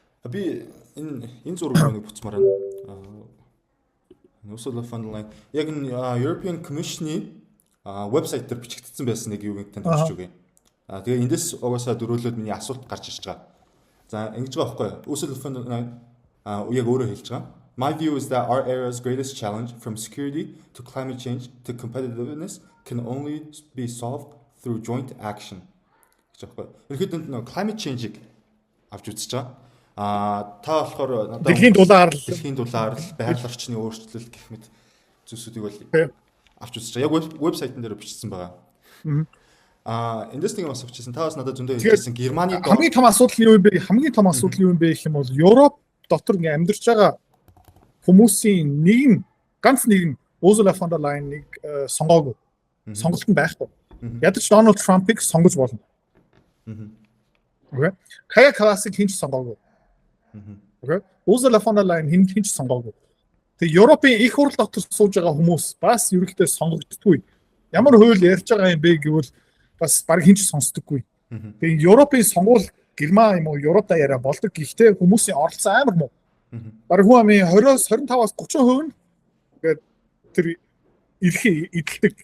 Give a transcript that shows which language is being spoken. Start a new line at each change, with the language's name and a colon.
Mongolian: Би энэ зургийг нэг буцмаар байна. Ursula von der Leyen яг энэ European Commission-ийн вебсайт дээр бичигдсэн байсан нэг юуг танд хэлж өгье. Тэгээ эндээс угаасаа дөрөөлөд миний асуулт гарч ирж байгаа. За ингэж байгаа байхгүй юу? Ursula von der Leyen яг өөрөө хэлж байгаа.
English: My view is that our era's greatest challenge from security to climate change to competitiveness can only be solved through joint action.
Mongolian: Гэж байгаа. Ерөнхийдөө нэг climate change-ийг авч үзэж байгаа. Та болохоор надад дэлхийн дулаар л байгаль орчны өөрчлөлт гэх мэт зүйлсүүдийг бол авч үзэж байгаа. Яг вебсайтн дээр бичсэн байгаа. Эндээс нэг асууж ирсэн. Та бас надад зөндөө хэлсэн Германы хамгийн том асуудал нь юу юм бэ? Хамгийн том асуудал юу юм бэ гэх юм бол Европ дотор ингээ амьдарч байгаа хүмүүсийн ганц нэг нь Ursula von der Leyen-ыг сонгоогүй. Сонголт нь байхгүй. Ядаж Donald Trump-ыг сонгож болно. Окей. Kaja Kallasыг хинч сонгоогүй. Окей. Ursula von der Leyen хинч сонгоогүй. Тэгээ Европын их хурл дотор сууж байгаа хүмүүс бас ерөнхийдөө сонгогддгүй. Ямар хууль ярьж байгаа юм бэ гэвэл бас баг хинч сонсдоггүй. Тэгээ Европын сонгуул Герман юм уу Европ даяараа болдог. Гэхдээ хүмүүсийн оролцоо амар муу. Бараг хүн амын 20-оос 25-аас 30% нь тэгээд тэр эрхээ эдэлдэг.